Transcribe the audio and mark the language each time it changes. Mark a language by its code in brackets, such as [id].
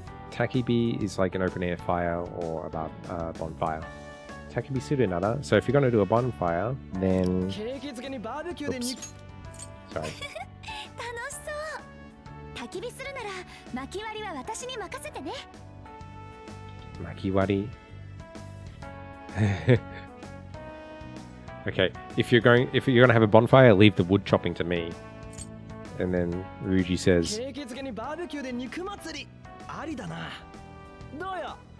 [en] Takibi is like an open air fire or a bonfire. [ja] Takibi suru nara. [en] So if you're going to do a bonfire, then. [ja] ケーキ漬けにバーベキューで [en] Oops. Sorry. [ja] 楽しそう焚き火するなら薪割りは私に任せてね Makiwari. [en] Okay, if you're gonna have a bonfire, leave the wood chopping to me. And then Ryuji says, [ja] ケーキ漬けにバーベキューで肉祭りありだなどうよ